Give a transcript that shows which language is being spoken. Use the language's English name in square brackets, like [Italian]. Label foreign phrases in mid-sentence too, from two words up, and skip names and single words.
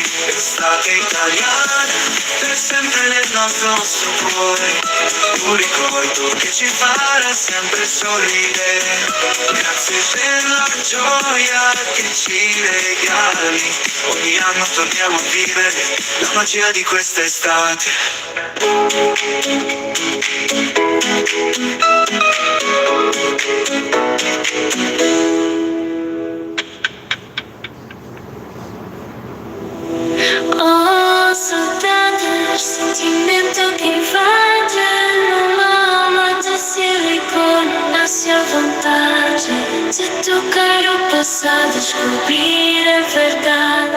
[Italian] Estate italiana, per sempre nel nostro cuore, un ricordo che ci farà sempre sorridere. Grazie per la gioia che ci regali, ogni anno torniamo a vivere la magia di quest'estate. [Portuguese] Oh, saudade, sentimento que invade numa alma de silicone, nasce a vontade de tocar o passado, descobrir a verdade.